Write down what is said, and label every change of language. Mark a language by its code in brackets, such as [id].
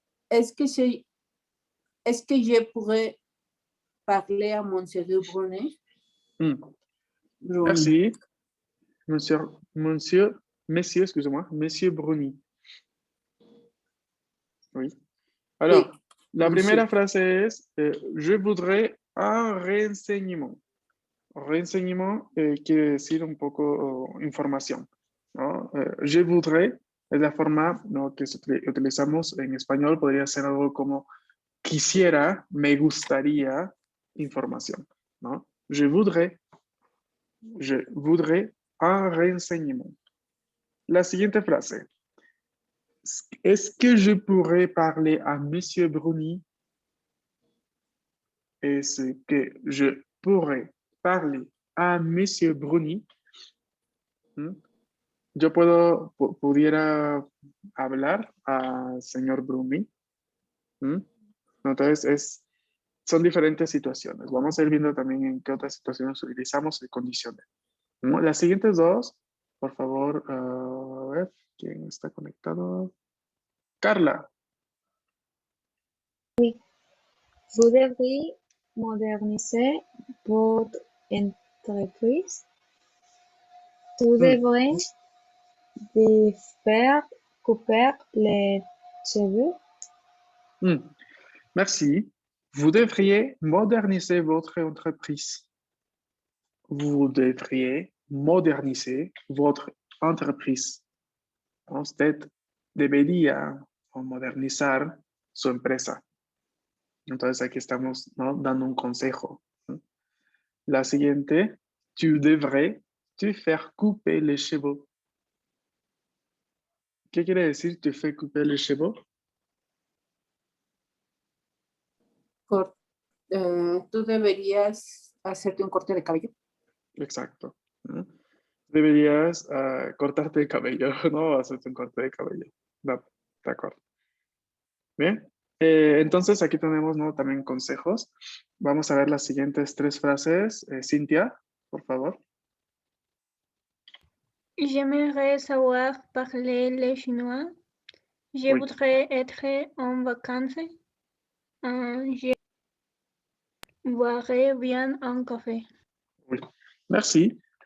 [fr] Est-ce que je pourrais parler à Monsieur Brunet? Mm. Brunet. Merci, monsieur, excusez-moi, monsieur Bruni. Oui. Alors, Oui, [es] la [fr] monsieur. [es] primera frase es, [fr] je voudrais un renseignement. [es] Renseignement quiere decir un poco información, ¿no? [fr] Je voudrais [es] es la forma, ¿no? Que utilizamos en español, podría ser algo como quisiera, me gustaría información, ¿no? [fr] Je voudrais un renseignement. [es] La siguiente frase. [fr] Est-ce que je pourrais parler à Monsieur Bruni? Est-ce que je pourrais parler a Monsieur Bruni? ¿Mm? [es] Yo pudiera hablar al señor Bruni. ¿Mm? Entonces, son diferentes situaciones. Vamos a ir viendo también en qué otras situaciones utilizamos el condicional. ¿Mm? Las siguientes dos, por favor, a ver, ¿quién está conectado? Carla. [fr] Vous devriez moderniser votre entreprise. Vous devrez de faire couper les cheveux. Merci. Vous devriez moderniser votre entreprise. Vous devriez moderniser votre entreprise. [es] Usted debería modernizar su empresa. Entonces aquí estamos, ¿no? Dando un consejo. La siguiente, [fr] tu devrais te faire couper les cheveux. [es] ¿Qué quiere decir [fr] te faire couper les cheveux? [es] Tú deberías hacerte un corte de cabello. Exacto. Deberías cortarte el cabello, ¿no? Hacerte un corte de cabello. No, de acuerdo. Bien. Entonces aquí tenemos, ¿no? También consejos. Vamos a ver las siguientes tres frases. Cintia, por favor. [fr] J'aimerais savoir parler le chinois. Je Oui. voudrais être en vacances. Je boirais bien un café. Oui. Merci.